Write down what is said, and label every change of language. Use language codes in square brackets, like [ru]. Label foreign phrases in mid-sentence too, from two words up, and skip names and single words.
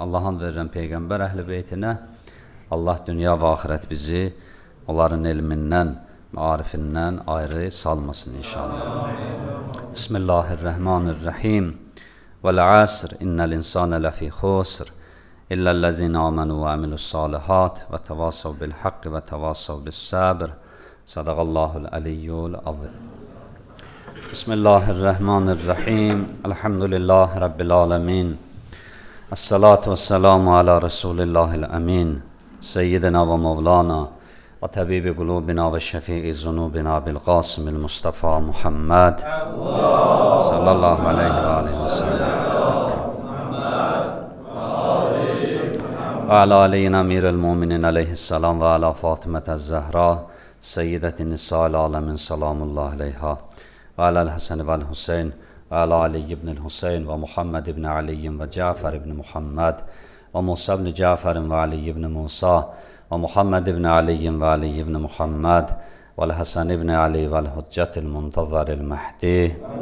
[az] Allah'ın verirən Peyğəmbər əhl-i beytinə Allah dünya və axirət bizi onların elmindən, marifindən ayrı salmasın inşallah. [ar] بِسْمِ اللَّهِ الرَّحْمَٰنِ الرَّحِيمِ. وَالْعَصْرِ، إِنَّ الْإِنْسَانَ لَفِي خُسْرٍ، إِلَّا الَّذِينَ آمَنُوا وَعَمِلُوا الصَّالِحَاتِ وَتَوَاصَوْا بِالْحَقِّ وَتَوَاصَوْا بِالصَّبْرِ. صَدَقَ اللَّهُ الْعَلِيُّ الْعَظِيمُ. بِسْمِ اللَّهِ الرَّحْمَٰنِ الرَّحِيمِ. الْحَمْدُ لِلَّهِ رَبِّ الْعَالَمِينَ. الصَّلَاةُ وَالسَّلَامُ عَلَى رَسُولِ اللَّهِ الْأَمِينِ. سَيِّدِنَا وَمَوْلَانَا وَطَبِيبِ قُلُوبِنَا وَشَفِيعِ ذُنُوبِنَا بِالْقَاسِمِ الْمُصْطَفَى مُحَمَّدٍ صَلَّى اللَّهُ عَلَيْهِ وَعَلَيْهِ وَسَلَّمَ وَعَلَى عَلِيٍّ أَمِيرِ الْمُؤْمِنِينَ عَلَيْهِ السَّلَامُ وَعَلَى فَاطِمَةَ الزَّهْرَاءِ سَيِّدَةِ نِسَاءِ الْعَالَمِينَ سَلَامُ اللَّهِ عَلَيْهَا وَعَلَى الْحَسَنِ وَالْحُسَيْنِ وَعَلَى عَلِيِّ بْنِ الْحُسَيْنِ وَمُحَمَّدِ بْنِ عَلِيٍّ وَجَعْفَرِ بْنِ مُحَمَّدٍ وَمُوسَى بْنِ جَعْفَرٍ وَعَلِيِّ بْنِ مُوسَى وَمُحَمَّدِ بْنِ عَلِيٍّ وَعَلِيِّ بْنِ مُحَمَّدٍ وَالْحَسَنِ بْنِ عَلِيٍّ وَالْحُجَّةِ الْمُنْتَظَرِ الْمَهْدِيِّ.